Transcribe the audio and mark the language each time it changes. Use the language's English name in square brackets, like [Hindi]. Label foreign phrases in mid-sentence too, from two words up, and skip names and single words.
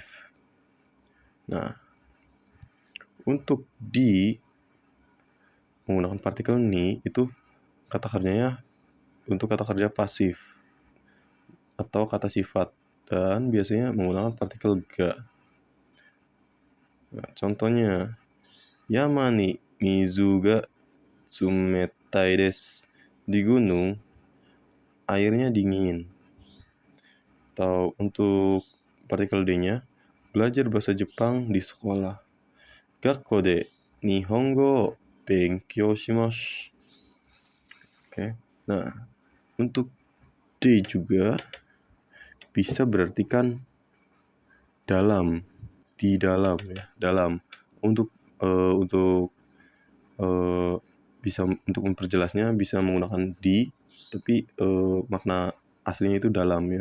[Indonesian] Nah, untuk di menggunakan partikel ni itu kata kerjanya untuk kata kerja pasif atau kata sifat, dan biasanya menggunakan partikel ga. Nah, contohnya [Japanese] 山に水が冷たいです. [Indonesian] Di gunung airnya dingin. Atau untuk partikel D-nya, belajar bahasa Jepang di sekolah. [Japanese] 学校で日本語を勉強します. [Indonesian] Oke. Nah, untuk D juga bisa berartikan dalam, di dalam ya, dalam. Untuk bisa untuk memperjelasnya bisa menggunakan di, tapi makna aslinya itu dalam ya.